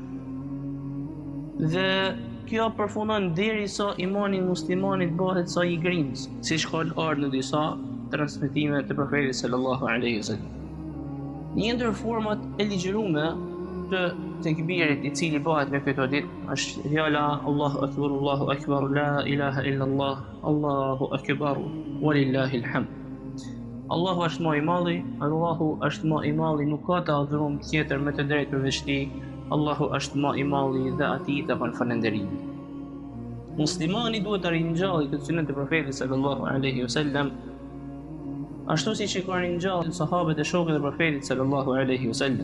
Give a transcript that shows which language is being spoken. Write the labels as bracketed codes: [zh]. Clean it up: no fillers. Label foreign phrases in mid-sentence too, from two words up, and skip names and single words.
[sq] Dhe kjo përfundon derisa imani i muslimanit bëhet sa i grimës, siç ka ardhur në disa transmetime të profetit [ar] صلى الله عليه وسلم. [sq] Një ndër format e ligjërume të tekbirit i cili bëhet me këto ditë është fjala [ar] الله أكبر لا إله إلا الله الله أكبر ولله الحمد. [sq] Allahu është më i madhi, Allahu është më i madhi, nuk ka të adhurum tjetër me të drejtë përveç tij. Allahu është më i madhi dhe atij të kanë falënderimi. Muslimani duhet të rinjallë këtë sunet e profetit [ar] صلى الله عليه وسلم, [sq] ashtu siç e kanë rinjallë sahabët e shokët e profetit [ar] صلى الله عليه وسلم.